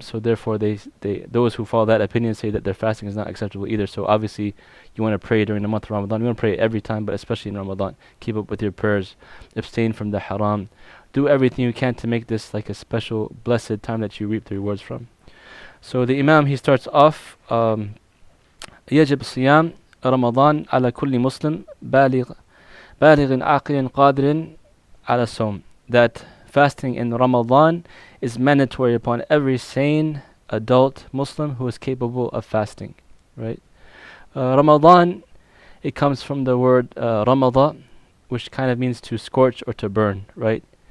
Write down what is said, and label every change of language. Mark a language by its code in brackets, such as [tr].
[en] So therefore, those who follow that opinion say that their fasting is not acceptable either. So obviously, you want to pray during the month of Ramadan. You want to pray every time, but especially in Ramadan. Keep up with your prayers. Abstain from the haram. Do everything you can to make this like a special, blessed time that you reap the rewards from. So the Imam, he starts off, [ar] يجب صيام رمضان على كل مسلم بالغ عاقل قادر على الصوم. [en] That fasting in Ramadan is mandatory upon every sane adult Muslim who is capable of fasting, right? Ramadan, it comes from the word Ramada, which kind of means to scorch or to burn, right?